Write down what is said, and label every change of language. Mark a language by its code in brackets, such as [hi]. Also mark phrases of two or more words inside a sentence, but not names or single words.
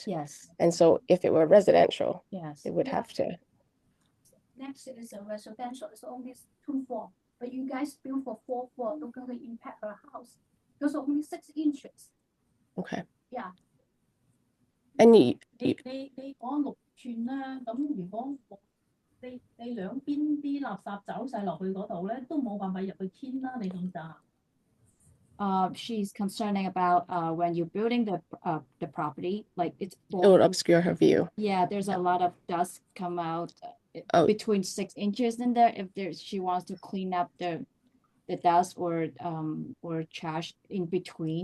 [en] yes, And so if it were residential, yes. it would have to. Next is a residential, it's only 2 floor, but you guys build for 4 floor, not gonna impact our house. Because only 6 inches. Okay. Yeah. And [yue] 你講6寸啦，咁如果你兩邊啲垃圾走晒落去嗰度咧，都冇辦法入去傾啦，你點咋 [en] ？She's concerning about when you're building the property, like it's it would obscure her view. Yeah, there's a lot of dust come out Oh. between 6 inches in there. If she wants to clean up the dust or trash in between.